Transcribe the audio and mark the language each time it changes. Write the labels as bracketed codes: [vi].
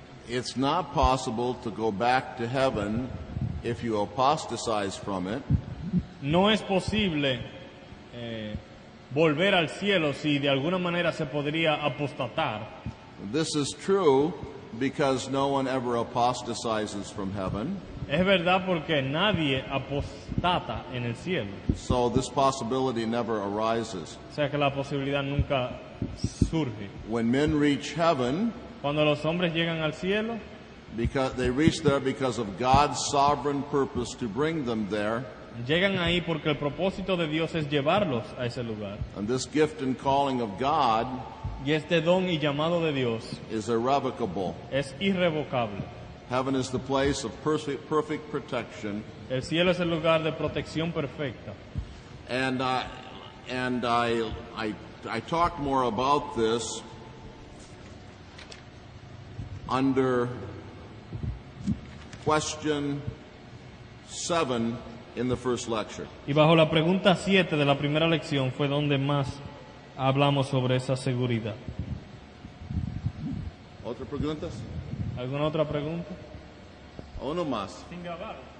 [en] It's not possible to go back to heaven if you apostatize from it. [es] No es posible volver al cielo si de alguna manera se podría apostatar. [en] This is true because no one ever apostatizes from heaven. [es] Es verdad porque nadie apostata en el cielo. [en] So this possibility never arises. [es] O sea que la posibilidad nunca surge. [en] When men reach heaven, [es] Cuando los hombres llegan al cielo, [en] because they reach there because of God's sovereign purpose to bring them there, [es] llegan ahí porque el propósito de Dios es llevarlos a ese lugar. [en] and this gift and calling of God [es] Y este don y llamado de Dios [en] is irrevocable. [es] es irrevocable. [en] Heaven is the place of perfect protection, [es] El cielo es el lugar de protección perfecta. [en] and I talked more about this under question 7 in the first lecture. [es] Y bajo la pregunta 7 de la primera lección fue donde más hablamos sobre esa seguridad. ¿Otras preguntas? ¿Alguna otra pregunta? Uno más. Sin grabar.